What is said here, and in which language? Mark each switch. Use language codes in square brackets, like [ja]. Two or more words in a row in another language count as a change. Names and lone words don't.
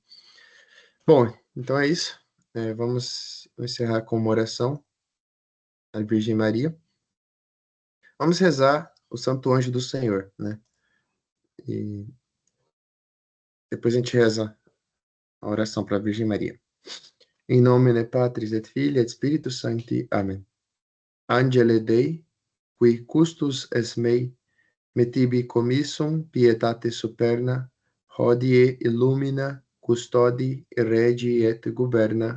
[pt] Bom, então é isso. Vamos encerrar com uma oração à Virgem Maria. Vamos rezar o Santo Anjo do Senhor, né? E depois a gente reza a oração para a Virgem Maria. [la] Em nomine Patris et Filii et Spiritus Sancti. [pt] Amém. [la] Angele Dei, qui custos es mei, me tibi commissum pietate superna, hodie illumina, custodi, regi et guberna.